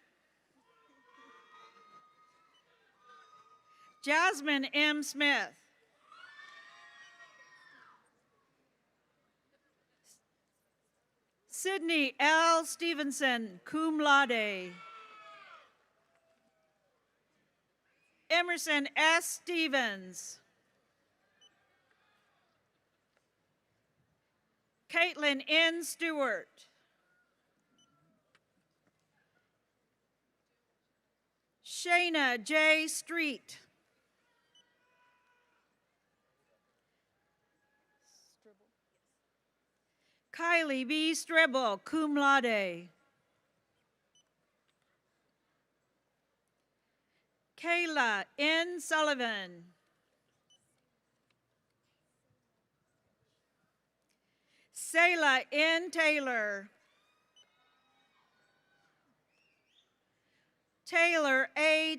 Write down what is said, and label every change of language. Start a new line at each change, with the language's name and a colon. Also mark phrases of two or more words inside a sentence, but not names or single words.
English: Jasmine M. Smith. Sydney L. Stevenson,
Latin: cum laude.
English: Emerson S. Stevens. Caitlin N. Stewart. Shayna J. Street. Kylie B. Strebel,
Latin: cum laude.
English: Kayla N. Sullivan. Selah N. Taylor. Taylor A.